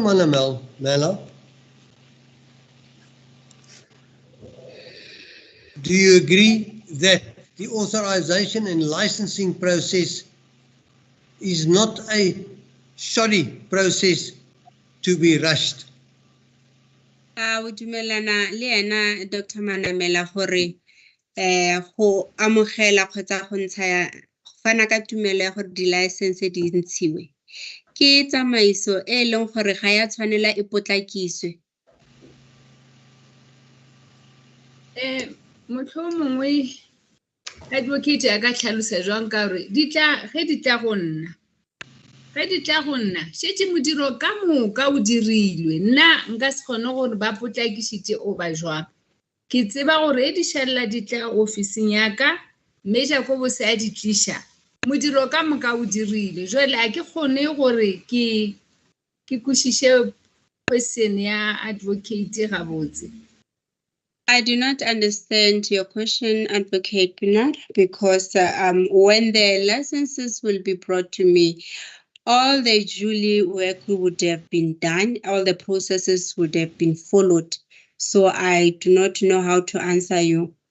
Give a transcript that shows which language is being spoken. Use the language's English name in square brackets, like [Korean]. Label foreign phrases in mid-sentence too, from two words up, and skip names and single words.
[English] Manamela, do you agree that the authorization and licensing process is not a shoddy process to be rushed? [Northern Sotho] O dumelana le ena Dr. Manamela gore go amogela kgotsa go ntsha fana ka tumelo ya gore di license di ntshiwe ke tsamaiso e leng gore ga ya tshwanela e potlakiswe. Mohlomongwe advocate a ka tlhalosa jwang ka gore ge di tla go nna shetse modiro ka moka o dirilwe. Nna nka se kgone gore ba potlakisitse o ba jwang. Ke tseba gore e di šalla di tla ofising ya ka Mme Jacobus a di tlisha modiro ka moka o dirile. Jwale a ke kgone gore ke kwešiše question ya advocate gabotse. [English] I do not understand your question, Advocate Pinard, because when the licenses will be brought to me, all the duly work would have been done, all the processes would have been followed. So I do not know how to answer you.